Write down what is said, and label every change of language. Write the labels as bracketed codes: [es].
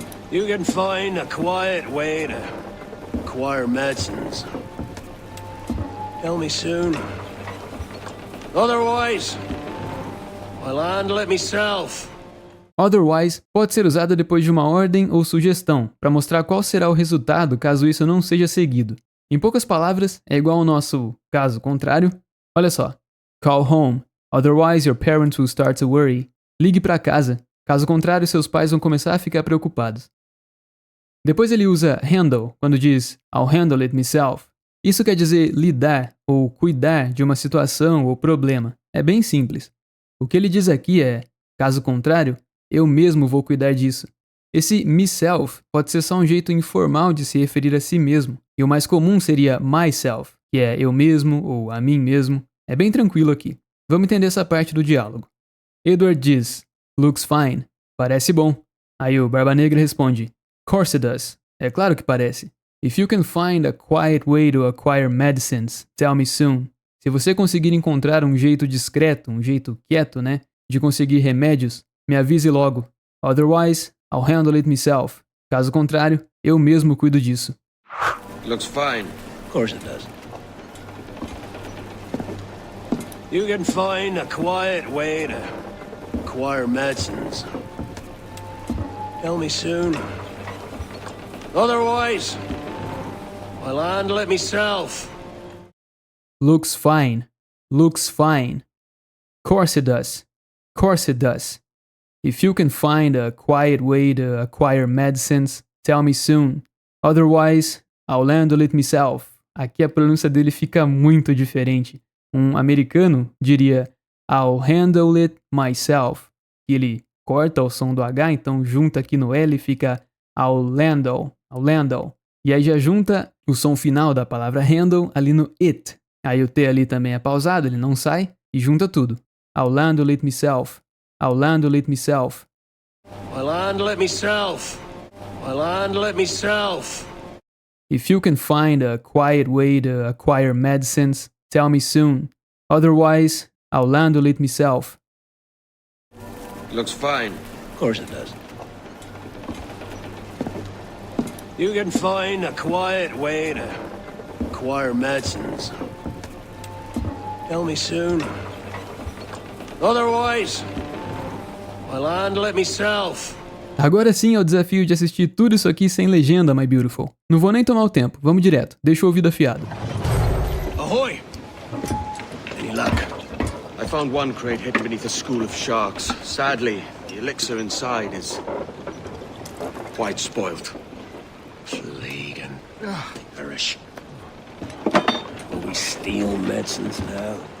[en] You can find a quiet way to acquire medicines. Tell me soon. Otherwise, I'll handle it myself. [pt] Otherwise pode ser usada depois de uma ordem ou sugestão, para mostrar qual será o resultado caso isso não seja seguido. Em poucas palavras, é igual ao nosso caso contrário. Olha só. [en] Call home, otherwise your parents will start to worry. [pt] Ligue para casa, caso contrário seus pais vão começar a ficar preocupados. Depois ele usa handle, quando diz [en] I'll handle it myself. [pt] Isso quer dizer lidar ou cuidar de uma situação ou problema. É bem simples. O que ele diz aqui é, caso contrário, eu mesmo vou cuidar disso. Esse myself pode ser só um jeito informal de se referir a si mesmo, e o mais comum seria myself, que é eu mesmo ou a mim mesmo. É bem tranquilo aqui. Vamos entender essa parte do diálogo. Edward diz, [en] looks fine, [pt] parece bom. Aí o Barba Negra responde, [en] course it does, [pt] é claro que parece. [en] If you can find a quiet way to acquire medicines, tell me soon. [pt] Se você conseguir encontrar um jeito discreto, um jeito quieto, né, de conseguir remédios, me avise logo. [en] Otherwise, I'll handle it myself. [pt] Caso contrário, eu mesmo cuido disso. [en] Looks fine. Of course it does. You can find a quiet way to acquire medicines. Tell me soon. Otherwise, I'll handle it myself. Looks fine. Looks fine. Course it does. Course it does. If you can find a quiet way to acquire medicines, tell me soon. Otherwise, I'll handle it myself. [pt] Aqui a pronúncia dele fica muito diferente. Um americano diria [en] I'll handle it myself. [pt] Ele corta o som do H, então junta aqui no L e fica [en] I'll handle. [pt] E aí já junta o som final da palavra handle ali no it. Aí o T ali também é pausado, ele não sai, e junta tudo. [en] I'll handle it myself. I'll handle it myself. I'll handle it myself. I'll handle it myself. If you can find a quiet way to acquire medicines, tell me soon. Otherwise, I'll handle it myself. Looks fine. Of course it does. You can find a quiet way to acquire medicines. Tell me soon. Otherwise, I'll handle it myself. [pt] Agora sim é o desafio de assistir tudo isso aqui sem legenda, [en] my beautiful. [pt] Não vou nem tomar o tempo, vamos direto, deixa o ouvido afiado. [en] Ahoy! Any luck? I found one crate hidden beneath a school of sharks. Sadly, the elixir inside is quite spoilt. Plague and perish. Will we steal medicines now?